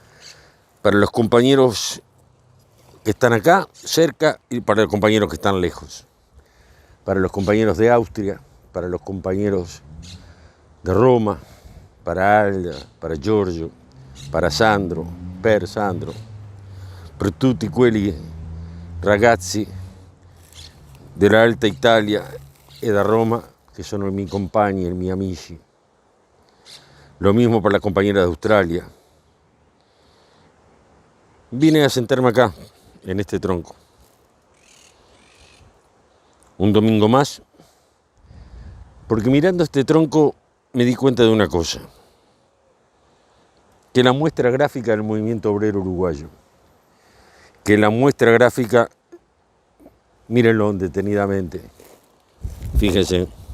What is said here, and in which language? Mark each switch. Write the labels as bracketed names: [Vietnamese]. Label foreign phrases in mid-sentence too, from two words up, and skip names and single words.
[Spanish] que están acá cerca y para los compañeros que están lejos, para los compañeros de Austria, para los compañeros de Roma, para Alda, para Giorgio, para Sandro, [Italian] per tutti quelli ragazzi della Alta Italia e da Roma che sono i miei compagni e i miei amici. [Spanish] Lo mismo para la compañera de Australia. Vine a sentarme acá, en este tronco. Un domingo más, porque mirando este tronco me di cuenta de una cosa, que la muestra gráfica del movimiento obrero uruguayo, que la muestra gráfica, mírenlo detenidamente, fíjense,